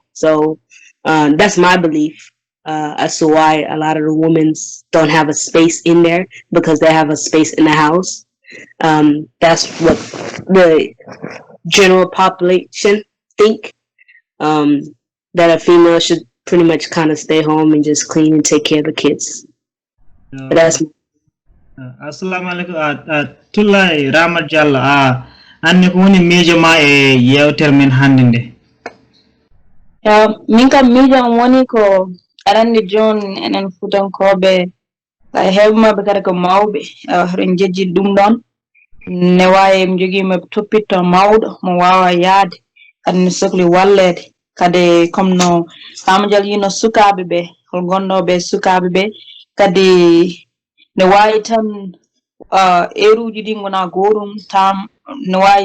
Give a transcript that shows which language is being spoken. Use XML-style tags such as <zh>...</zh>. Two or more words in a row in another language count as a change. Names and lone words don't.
<en>So that's my belief as to why a lot of the women don't have a space in there because they have a space in the house. That's what the general population think, that a female should pretty much kind of stay home and just clean and take care of the kids. But that's</en> <ff>assalamu alaikum tullay Ramat Diallo anne ko woni miijo ma e yewtere men hande nde min kam miijo am woni ko arande joni enen futankoɓe sa heɓmaɓe kadi ko mawɓe hoɗen jejji ɗum ɗon ne wawi mi jogui mi toppitto mawɗo mo wawa yaade kadi ne sohli wallede kadi comme no Fama Diallo yino sukaɓe ɓe hol gonɗoɓe sukaɓe ɓe kadi ne wawi tan heure ɗi gona gotum tam ne</ff>